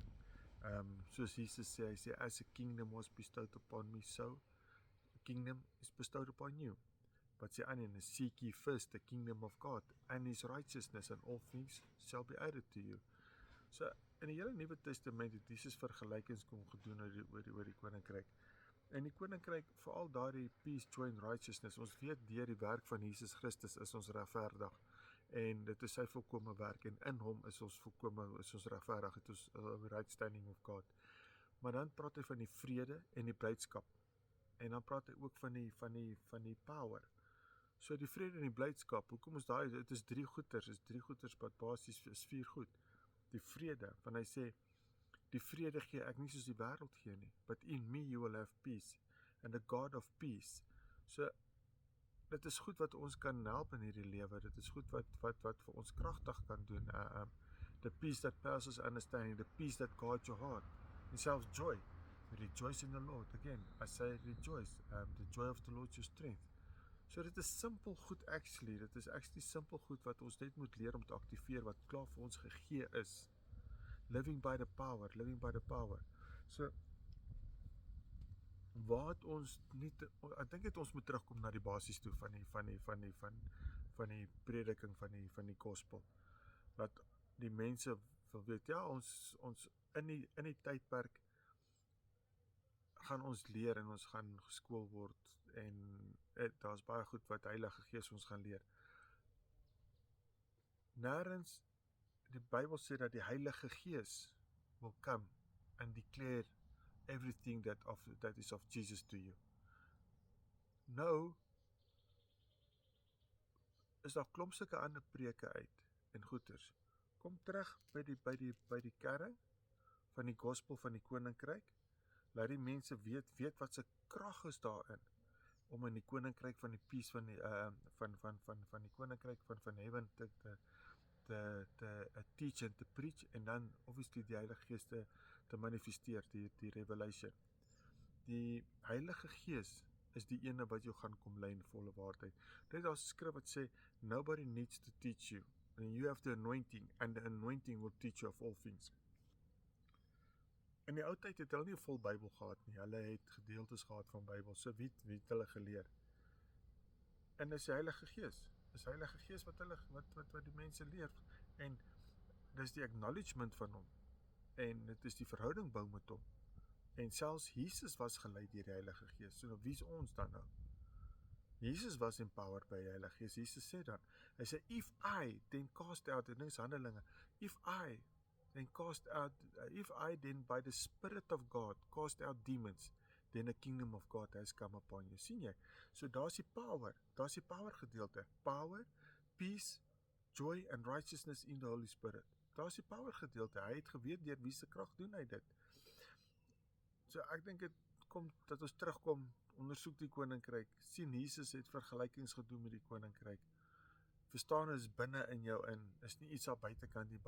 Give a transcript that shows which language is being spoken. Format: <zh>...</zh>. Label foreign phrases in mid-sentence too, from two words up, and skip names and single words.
<af>Soos Jesus sê, hy sê,</af> <en>as a kingdom was bestowed upon me, so a kingdom is bestowed upon you. But</en> <af>sê aan en</af> <en>seek ye first the kingdom of God and his righteousness, and all things shall be added to you.</en> <af>So, in die hele Nuwe Testament het Jesus vergelykings kom gedoen oor die koninkryk. En die koninkryk, veral daardie</af> <en>peace, joy and righteousness,</en> <af>ons weet deur die werk van Jesus Christus is ons regverdig. En dit is sy volkome werk, en in hom is ons regverdig, het ons</af> <en>right standing of God.</en> <af>Maar dan praat hy van die vrede en die blydskap. En dan praat hy ook van die power. So die vrede en die blydskap, hoekom is daai, dit is drie goeders wat basies is 4 goed. Die vrede, want hy sê, die vrede gee ek nie soos die wêreld gee nie,</af> <en>but in me you will have peace, and the God of peace.</en> <af>So, dit is goed wat ons kan help in hierdie lewe, dit is goed wat vir ons kragtig kan doen,</af> <en>the peace that passes understanding, the peace that guards your heart, and selfs joy, rejoice in the Lord, again, I say rejoice, the joy of the Lord is your strength.</en> <af>So dit is simpel goed actually, dit is actually simpel goed wat ons net moet leer om te aktiveer, wat klaar vir ons gegee is.</af> <en>Living by the power.</en> <af>So, waar het ons nie, ek dink ons moet terugkom na die basis toe van die prediking van die gospel. Dat die mense wil weet, ja, ons in die tydperk gaan ons leer en ons gaan geskool word en daar's baie goed wat Heilige Gees ons gaan leer. Nêrens, die Bybel sê dat die Heilige Gees</af> <en>will come and declare everything that is of Jesus to you.</en> <af>Nou is daar klomp sulke ander preke uit en goeters. Kom terug by die kern van die gospel van die koninkryk. Laat die mense weet wat se krag is daarin om in die koninkryk van die peace van die koninkryk van heaven te</af> <en>teach and</en> <af>te preach, en dan obviously die Heilige Gees te manifesteer, die revelation. Die Heilige Gees is die ene wat jou gaan kom lei in volle waarheid. Dit is 'n skrif wat sê,</af> <en>nobody needs to teach you, and you have the anointing, and the anointing will teach you of all things.</en> <af>In die ou tyd het hulle nie 'n vol Bybel gehad nie, hulle het gedeeltes gehad van Bybel, so wie het hulle geleer? En dis die Heilige Gees, dis die Heilige Gees wat die mense leer, en dis die acknowledgement van hom, en dit is die verhouding bou met hom, en selfs Jesus was gelei deur die Heilige Gees, so wie is ons dan nou?</af> <en>Jesus was empowered by</en> <af>die Heilige Gees. Jesus sê dan, hy sê,</af> <en>if I then cast out,</en> <af>en dis Handelinge,</af> <en>if I then by the Spirit of God cast out demons, then the kingdom of God has come upon you.</en> <af>Sien jy? So daar's die power gedeelte.</af> <en>Power, peace, joy and righteousness in the Holy Spirit.</en> <af>Daar's die power gedeelte. Hy het geweet deur wie se krag doen hy dit. So ek dink dit kom dat ons terugkom, ondersoek die koninkryk. Sien, Jesus het vergelykings gedoen met die koninkryk. Verstaan is binne in jou in, is nie iets daar buitekant nie.</af>